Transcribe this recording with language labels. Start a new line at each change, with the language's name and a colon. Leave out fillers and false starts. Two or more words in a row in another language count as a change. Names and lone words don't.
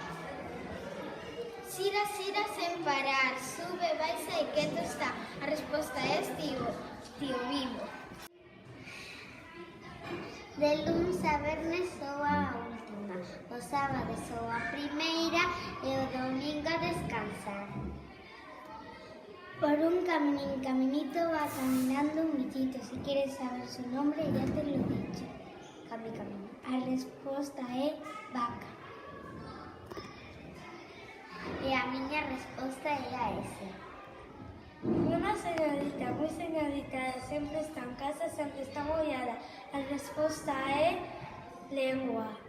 Galician: Xira, xira sen parar, sube, baixa e quieto está. A resposta é tío Vivo. De luns a vernes soa a última, o sábado soa a primeira e o domingo a descansar.
Spanish: Por un caminito va caminando un bichito. Si quieres saber su nombre, ya te lo he dicho. Camina.
Galician: A resposta é vaca. E a miña resposta é a ese. Unha señorita, moi señorita, sempre está en casa, sempre está mollada. A resposta é lengua.